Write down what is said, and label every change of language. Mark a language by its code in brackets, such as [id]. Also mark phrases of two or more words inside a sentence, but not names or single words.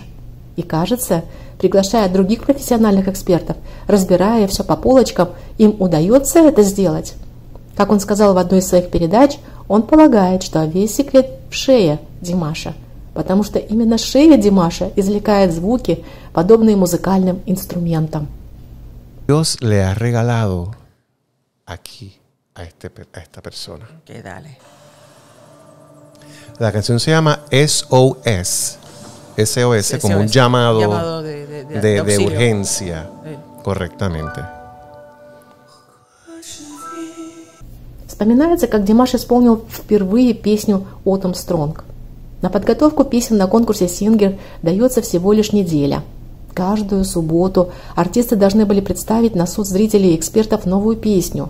[ru] И, кажется, приглашая других профессиональных экспертов, разбирая все по полочкам, им удается это сделать. Как он сказал в одной из своих передач, он полагает, что весь секрет в шее Димаша, потому что именно шея Димаша извлекает звуки, подобные музыкальным инструментам. [es] Dios le ha regalado aquí a esta persona. Okay, dale. La canción se llama SOS. SOS como un llamado de urgencia. Correctamente. [ru] Вспоминается, как Димаш исполнил впервые песню «Autumn Strong». На подготовку песен на конкурсе Singer дается всего лишь неделя. Каждую субботу артисты должны были представить на суд зрителей и экспертов новую песню.